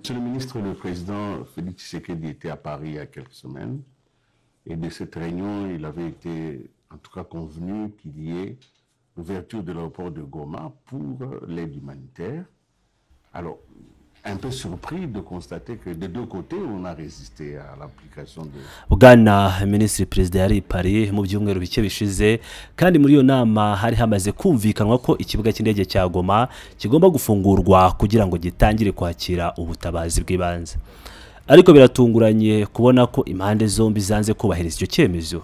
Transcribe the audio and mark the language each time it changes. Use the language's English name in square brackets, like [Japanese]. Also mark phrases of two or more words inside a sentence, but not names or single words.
[French] Monsieur le ministre, le président Félix Tshisekedi était à Paris il y a quelques semaines. Et de cette réunion, il avait été en tout cas convenu qu'il y ait l'ouverture de l'aéroport de Goma pour l'aide humanitaire. Alors, un peu surpris de constater que de deux côtés, on a résisté à l'application de... [Kinyarwanda] Bwana Minisitiri Perezida yari Paris mu byumweru bike bishize kandi muri iyo nama hari hamaze kumvikanwa ko ikibuga cy'indege cya Goma kigomba gufungurwa kugira ngo gitangire kwakira ubutabazi bw'ibanze. Ariko biratunguranye kubona ko impande zombi zanze kubahiriza icyo cyemezo.